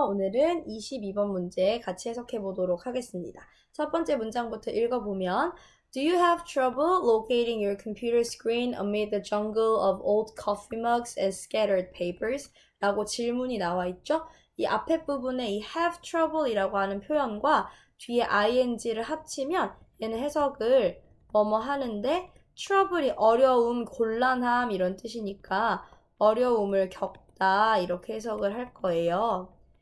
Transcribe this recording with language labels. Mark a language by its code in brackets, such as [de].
[ko] 오늘은 22번 문제 같이 해석해 보도록 하겠습니다. 첫 번째 문장부터 읽어보면 [en] Do you have trouble locating your computer screen amid the jungle of old coffee mugs and scattered papers? [ko] 라고 질문이 나와 있죠. 이 앞에 부분에 이 have trouble 이라고 하는 표현과 뒤에 ing를 합치면 얘는 해석을 뭐뭐 하는데 trouble이 어려움, 곤란함 이런 뜻이니까 어려움을 겪다 이렇게 해석을 할 거예요.